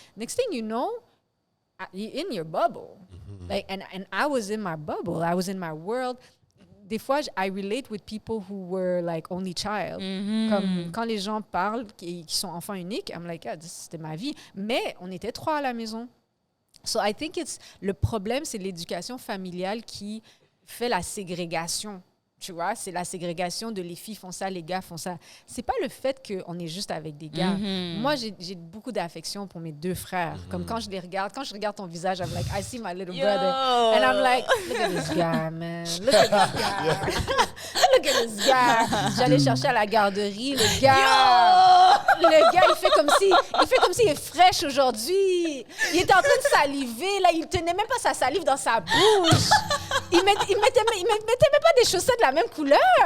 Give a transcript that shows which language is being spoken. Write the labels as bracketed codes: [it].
[en] Next thing you know, you're in your bubble. Like, and I was in my bubble. I was in my world. [fr] Des fois, [en] I relate with people who were like only child. [fr] Comme quand les gens parlent qui sont enfants uniques, [en] I'm like, [fr] c'était ma vie. Mais on était 3 à la maison. [en] So I think [fr] le problème, c'est l'éducation familiale qui fait la ségrégation. Tu vois, c'est la ségrégation de les filles font ça, les gars font ça. C'est pas le fait qu'on est juste avec des gars. Moi, j'ai beaucoup d'affection pour mes 2 frères. Comme quand je regarde ton visage, [en] I'm like, I see my little brother. And I'm like, look at this guy, man. Look at this guy. Look at this guy. [fr] J'allais chercher à la garderie, le gars. Le gars, il fait comme s'il est fraîche aujourd'hui. Il était en train de saliver, là. Il tenait même pas sa salive dans sa bouche. Il mettait même pas des chaussettes de la même couleur.